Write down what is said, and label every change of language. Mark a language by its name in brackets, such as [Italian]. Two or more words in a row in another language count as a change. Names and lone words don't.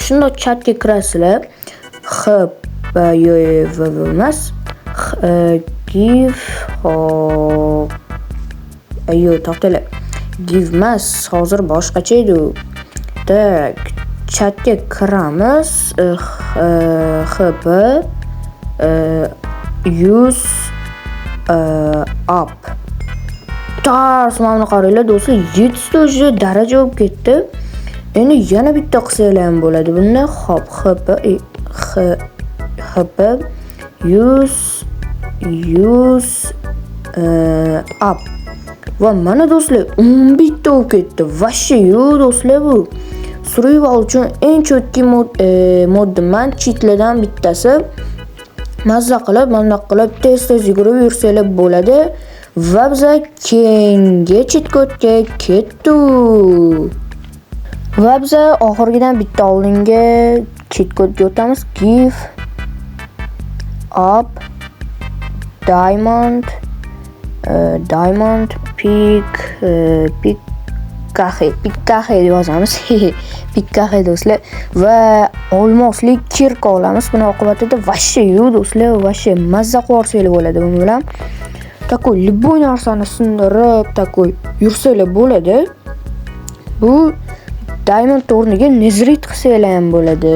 [Uzbek] Shunda chatga kirasizlar. HP emas, give to'xtanglar. Give emas, hozir boshqacha edi. Tak, chatga kiramiz. [English] HP use up. [Uzbek] Tars, mana qaranglar do'stlar, 700 daraja bo'lib ketdi. Endi yana bitta qilsanglar ham bo'ladi bunda. Hop, [English] HP use up. [Uzbek] Va mana do'stlar, 11 ta bo'lib ketdi. Vashi yo'q do'stlar bu. Survival uchun eng cho'tki modman cheatlardan bittasi. Mazza qilib, mana qilib tez yugurib yursanglar bo'ladi. Va biz keyingi cheat kodga ketdik. Va biz oxirgidan bitta oldingi cheat kodga o'tamiz. [English] Give up diamond pick yozamiz. [Uzbek] Pick do'stlar. Va olmoslik kirka olamiz. Buni oqibatida vashi yo'q do'stlar, vashi mazza qo'rsanglar bo'ladi buni bilan. [Russian] такой любой [Uzbek] narsani sindirib, takoy yursanglar bo'ladi. Bu diamond o'rniga nezrit qilsanglar ham bo'ladi.